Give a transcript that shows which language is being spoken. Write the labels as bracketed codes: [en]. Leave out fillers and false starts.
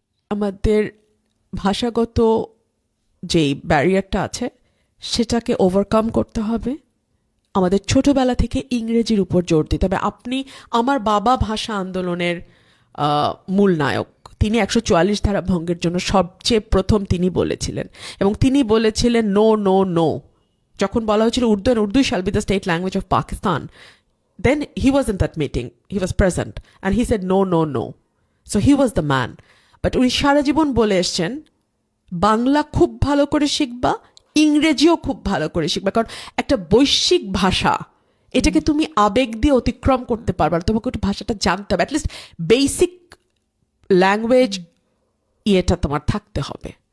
[bn] আমাদের ভাষাগত যেই ব্যারিয়ারটা আছে সেটাকে ওভারকাম করতে হবে। আমাদের ছোটবেলা থেকে ইংরেজির উপর জোর দিতে হবে। আমার বাবা ভাষা আন্দোলনের মূল নায়ক, তিনি 144 ধারা ভঙ্গের জন্য সবচেয়ে প্রথম তিনি বলেছিলেন, এবং তিনি বলেছিলেন নো নো নো। যখন বলা হয়েছিল Urdu [en] shall be the state language of Pakistan, then he was in that meeting, he was present and he said no no no. So he was the man. [bn] But উনি সারা জীবন বলে এসছেন বাংলা খুব ভালো করে শিখবা, ইংরেজিও খুব ভালো করে শিখবা, কারণ একটা বৈশ্বিক ভাষা, এটাকে তুমি আবেগ দিয়ে অতিক্রম করতে পারবা না, তোমাকে একটু ভাষাটা জানতে হবে, অ্যাটলিস্ট বেসিক ল্যাঙ্গুয়েজ ইয়েটা তোমার থাকতে হবে।